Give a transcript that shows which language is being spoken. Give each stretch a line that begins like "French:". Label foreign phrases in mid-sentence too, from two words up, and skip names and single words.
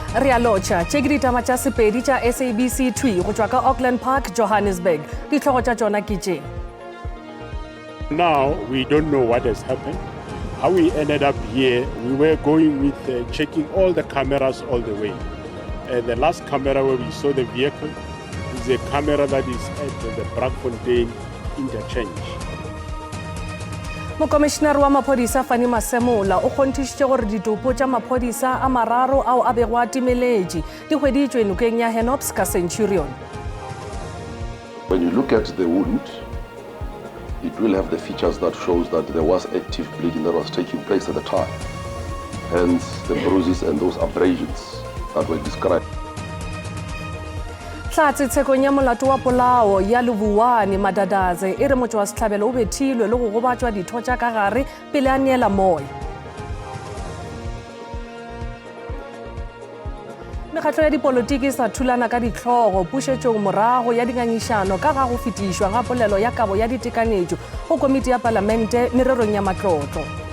Northern Sotho: Re a lotšha tše ke ditaba tša sepedi tša SABC 2 go tšwa ka Auckland Park, Johannesburg. Ditlhogo tša tšona ke tše.
English: Now we don't know what has happened. How we ended up here, we were going with checking all the cameras all the way. The last camera where we saw the vehicle is a camera that is at the Braakfontein interchange.
Northern Sotho: Mokomišenare wa maphodisa Fani Masemola o kgonthišitše gore ditopo tša maphodisa a mararo ao a bego a timeletše di hweditšwe nokeng ya Henops ka Centurion.
English: When you look at the wound, it will have the features that shows that there was active bleeding that was taking place at the time. Hence the bruises and those abrasions that were described.
Northern Sotho: Tlatse tshekong ya molato wa polao ya Lebuane Madadaze e re motho wa setlhabelo o bethilwe le go gobatšwa ditho tša ka gare pele a neela moya. Mekgatlo ya dipolotiki sa thulana ka ditlhogo pušetšong morago ya dingangišano ka ga go fetišwa ga polelo ya kabo ya ditekanetšo go komiti ya palamente mererong ya matlotlo.